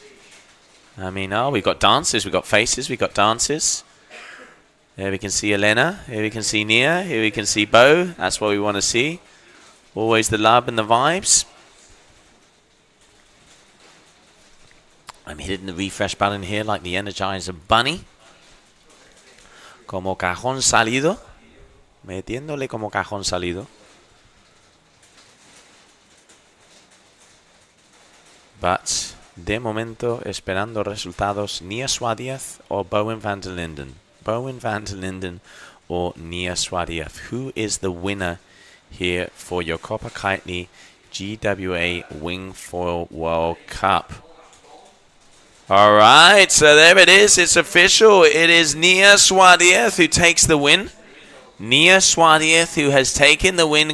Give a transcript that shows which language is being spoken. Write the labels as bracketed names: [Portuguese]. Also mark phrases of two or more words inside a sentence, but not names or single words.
[English] I mean, oh, we've got dances, we've got faces, we've got dances. Here we can see Elena, here we can see Nia, here we can see Bo. That's what we want to see. Always the love and the vibes. I'm hitting the refresh button here like the Energizer Bunny. [Spanish] Como cajón salido. Metiéndole como cajón salido. But, de momento, esperando resultados, Nia Suarez o Bowen van der Linden. [English] Bowen van der Linden or Nia Suarez. Who is the winner here for your Copa Kitely GWA Wingfoil World Cup? All right, so there it is. It's official. It is Nia Suarez who takes the win. Nia Suarez who has taken the win.